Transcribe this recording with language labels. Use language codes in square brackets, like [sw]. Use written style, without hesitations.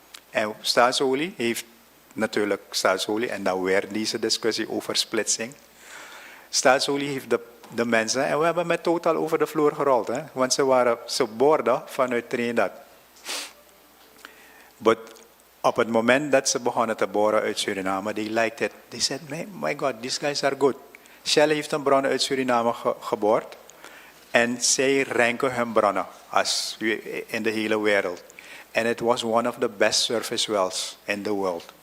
[nl] En staatsolie heeft natuurlijk staatsolie, en dan weer deze discussie over splitsing. Staatsolie heeft de mensen, en we hebben met Total over de vloer gerold, hè, want ze boorden vanuit Trinidad. But op het moment dat ze begonnen te boren uit Suriname, [en] they liked it. They said, my God, these guys are good. [nl] Shell heeft een bron uit Suriname geboord. En zij ranken hun bronnen in de hele wereld. [en] En it was one of the best surface wells in the world.